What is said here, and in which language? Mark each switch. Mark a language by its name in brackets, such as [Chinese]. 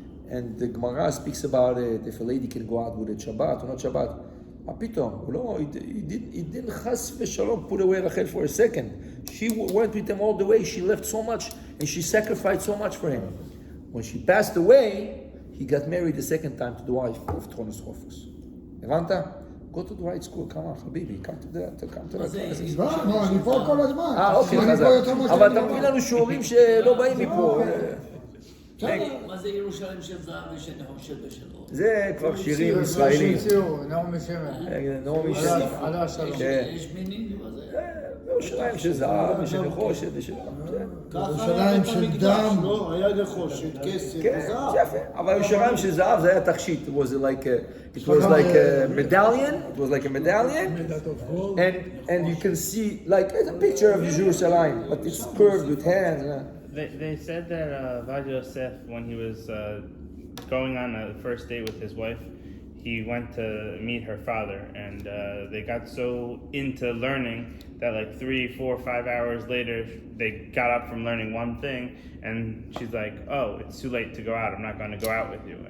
[English] And the Guemara speaks about it. If a lady can go out with a Shabbat or not Shabbat, [Hebrew] פתאום, [English] he didn't chas v'shalom put away Rachel for a second. She went with him all the way. She left so much, and she sacrificed so much for him. When she passed away, he got married the second time to the wife of Tronos Rufus. [Hebrew] הבנת? [English] Go to the right school, come on, חביבי, come to the [Hebrew] אני פה כל הזמן. אוקיי, חזק. אבל אתה מביא לנו שיעורים שלא באים מפה. מה זה ירושלים של זהב ושל נחושת ושל אור? זה כבר שירים ישראלים. נעמי שמן. נעמי שמן. עלה השלום. יש מינים מה זה? ירושלים של זהב ושל נחושת ושל... ירושלים של דם. לא, היה נחושת, כסף כן, וזהב. יפה. אבל ירושלים של זהב זה היה תכשיט. [English] It was like a medallion. It was like a medallion. And you can see like a picture of Jerusalem, but it's curved with hands. They said that Vad Yosef, when he was going on a first date with his wife, he went to meet her father, and they got so into learning that like 3, 4, 5 hours later, they got up from learning one thing, and she's like, "Oh, it's too late to go out. I'm not going to go out with you."